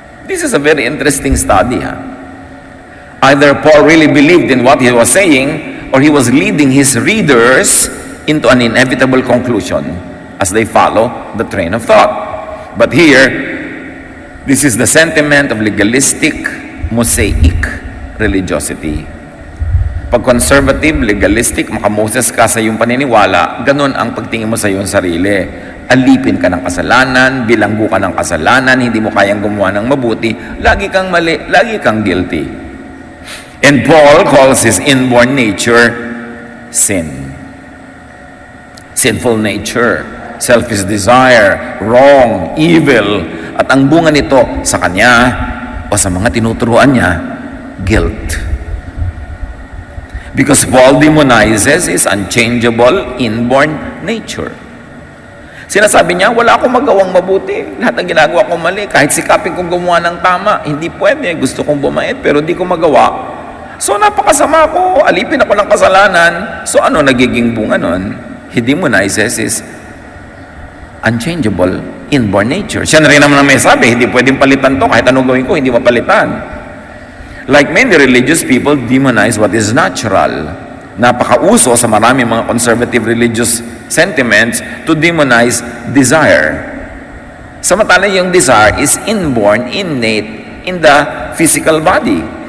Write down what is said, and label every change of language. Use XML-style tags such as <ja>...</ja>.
<en>This is a very interesting study. Either Paul really believed in what he was saying, or he was leading his readers into an inevitable conclusion as they follow the train of thought. But here, this is the sentiment of legalistic, Mosaic religiosity.</en> <tl>Pag conservative, legalistic, makamoses ka sa iyong paniniwala, ganun ang pagtingin mo sa iyong sarili. Alipin ka ng kasalanan, bilanggo ka ng kasalanan, hindi mo kayang gumawa ng mabuti, lagi kang mali, lagi kang guilty.</tl> <en>And Paul calls his inborn nature sin. Sinful nature, selfish desire, wrong, evil,</en> <tl>at ang bunga nito sa kanya o sa mga tinuturuan niya, guilt.</tl> <en>Because Paul demonizes his unchangeable inborn nature.</en> <tl>Sinasabi niya, wala akong magawang mabuti. Lahat ng ginagawa kong mali, kahit sikapin kong gumawa ng tama, hindi pwede. Gusto kong bumait, pero di ko magawa. So napakasama ko, alipin ako ng kasalanan. So ano nagiging bunga nun?</tl> <en>He demonizes his unchangeable inborn nature.</en> <tl>Siya na rin naman ang may sabi, hindi pwedeng palitan to, kahit anong gawin ko, hindi mapalitan.</tl> <en>Like many religious people demonize what is natural.</en> <tl>Napakauso sa maraming mga conservative religious sentiments</tl> <en>to demonize desire.</en> <tl>Samantala yung</tl> <en>desire is inborn, innate in the physical body.</en>